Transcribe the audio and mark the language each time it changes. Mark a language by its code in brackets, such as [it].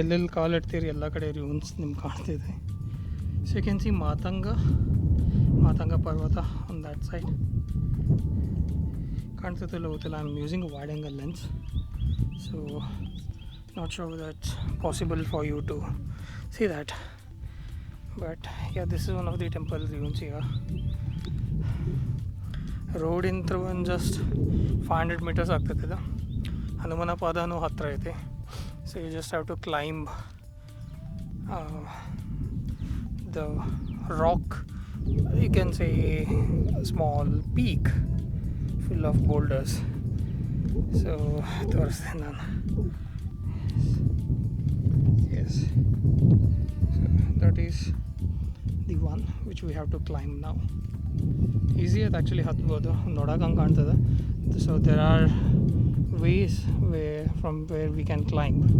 [kn] ಎಲ್ಲೆಲ್ಲಿ ಕಾಲಿಡ್ತೀರಿ ಎಲ್ಲ ಕಡೆ ರೂನ್ಸ್ ನಿಮ್ಗೆ ಕಾಣ್ತಿದೆ. [en] so you can see [kn] ಮಾತಂಗ ಪರ್ವತ [en] On that side. [kn] ಕಾಣ್ತಿಲ್ಲ ಗೊತ್ತಿಲ್ಲ. [en] I am using wide angle lens, so not sure that's possible for you to see that, but yeah, this is one of the temple ruins here. Road in through and just 500 meters [kn] ಆಗ್ತದೆ. ಹನುಮನ ಪಾದನೂ ಹತ್ತಿರ ಐತೆ. [en] So you just have to climb the rock, you can say a small peak full of boulders. [kn] So ತೋರಿಸ್ತೀನಿ ನಾನು. [en] Yes, so that is the one which we have to climb now. Easy at actually [kn] ಹತ್ಬೋದು, ನೋಡೋಕೆ ಹಂಗೆ ಕಾಣ್ತದೆ. [en] So there are ways from where we can climb.